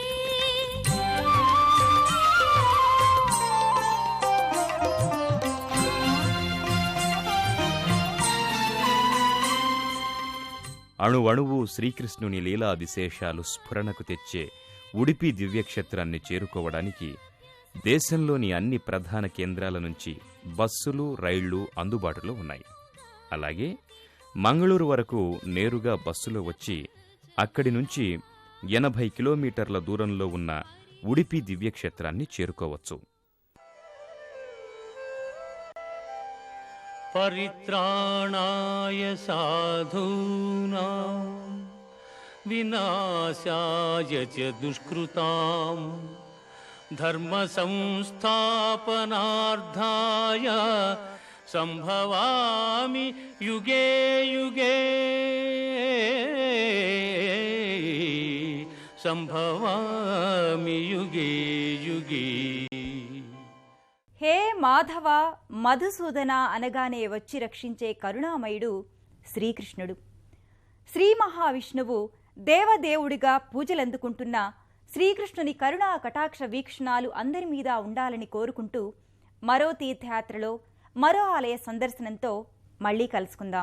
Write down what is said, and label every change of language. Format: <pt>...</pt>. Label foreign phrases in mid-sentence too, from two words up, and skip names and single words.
<te>అణువణువు శ్రీకృష్ణుని లీలా విశేషాలు స్ఫురణకు తెచ్చే ఉడిపి దివ్యక్షేత్రాన్ని చేరుకోవడానికి దేశంలోని అన్ని ప్రధాన కేంద్రాల నుంచి బస్సులు రైళ్లు అందుబాటులో ఉన్నాయి. అలాగే మంగళూరు వరకు నేరుగా బస్సులో వచ్చి అక్కడి నుంచి 80 కిలోమీటర్ల దూరంలో ఉన్న ఉడిపి దివ్యక్షేత్రాన్ని చేరుకోవచ్చు.</te> <sa>परित्राणाय साधूनां विनाशाय च दुष्कृतां धर्मसंस्थापनार्थाय सम्भवामि युगे युगे सम्भवामि युगे युगे।</sa> <te>హే మాధవ మధుసూదన అనగానే వచ్చి రక్షించే కరుణామయుడు శ్రీకృష్ణుడు. శ్రీ మహావిష్ణువు దేవదేవుడిగా పూజలందుకుంటున్న శ్రీకృష్ణుని కరుణా కటాక్ష వీక్షణాలు అందరి మీద ఉండాలని కోరుకుంటూ మరో తీర్థయాత్రలో మరో ఆలయ సందర్శనంతో మళ్ళీ కలుసుకుందాం.</te>